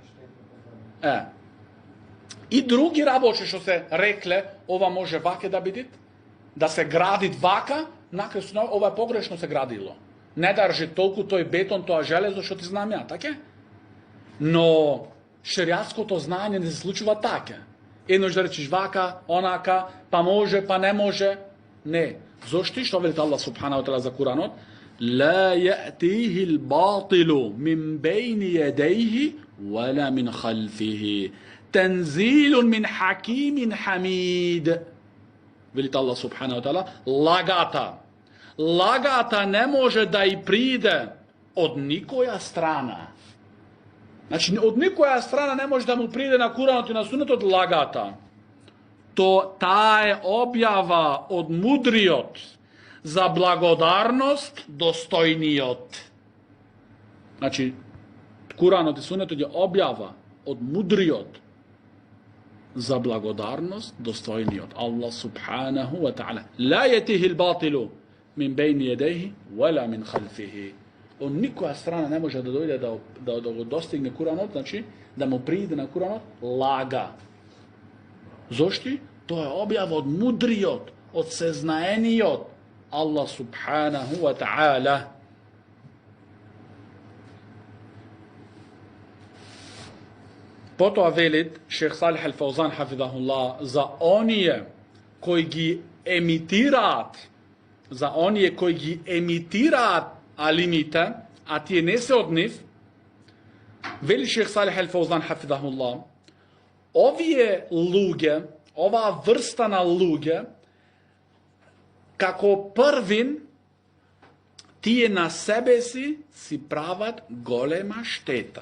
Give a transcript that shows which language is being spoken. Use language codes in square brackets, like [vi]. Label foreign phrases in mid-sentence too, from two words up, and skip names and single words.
[mk] И други работи што се рекле, ова може ваке да бидит, да се гради вака, накрај ова е погрешно се градило. Не држи толку тој бетон, тоа железо што ти знам ја, така? Но шеријатското знаење не се случува така. Еднош да речиш вака, онака, па може, па не може. Не. Зошто што вели Аллах [ar] سبحانه تعالى [mk] за Куранот? [ar] لا يأتيه الباطل من بين يديه ولا من خلفه تنزيل من حكيم حميد. [mk] Велите Аллах [ar] سبحانه وتعالى, [mk] лагата не може да и приде од никоја страна. Значи, од никоја страна не може да му приде на Куранот и на Сунетот лагата. Таа е објава од мудриот, за благодарност достојниот. Значи, Куранот и Сунетот е објава од мудриот за благодарност достојниот. [ar] الله سبحانه وتعالى. لا يأتيه الباطل من بين يديه ولا من خلفه. [mk] Од никоја страна не може да дојде да го достигне Куранот, значи да му прииде на Куранот лага. Зошто? Тоа е објава од мудриот, од сезнаениот Allah [ar] سبحانه وتعالى. [mk] Потоа велит Шех Салих Ал-Фаузан хафидахуллах за оние кои ги емитираат, алимите, а тие не се од нив, вели Шех Салих Ал-Фаузан хафидахуллах, овие луѓе, оваа врста на луѓе, како првин, тие на себе си прават голема штета.